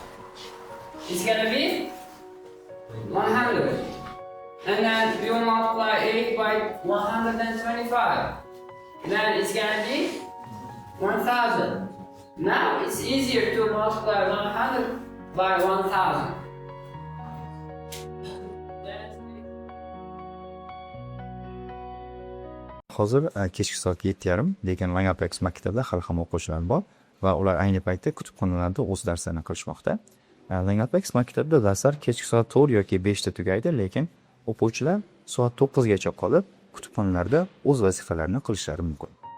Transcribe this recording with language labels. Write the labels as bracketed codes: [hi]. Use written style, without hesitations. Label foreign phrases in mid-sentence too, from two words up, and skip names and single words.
[en] It's gonna be 100. And then we will multiply 8 by 125. Then it's gonna be 1000. Now it's easier to multiply 100 by 1000. [uz] Hozir kechki soat 7:30, lekin Langapex maktabida hali ham o'quvchilar bor va ular ayni paytda kutubxonalarda o'z darslarini qilishmoqda. Langapex maktabida darslar kechki soat 4 yoki 5 da tugaydi, lekin o'quvchilar soat 9 gacha qolib kutubxonalarda o'z vazifalarini qilishlari mumkin.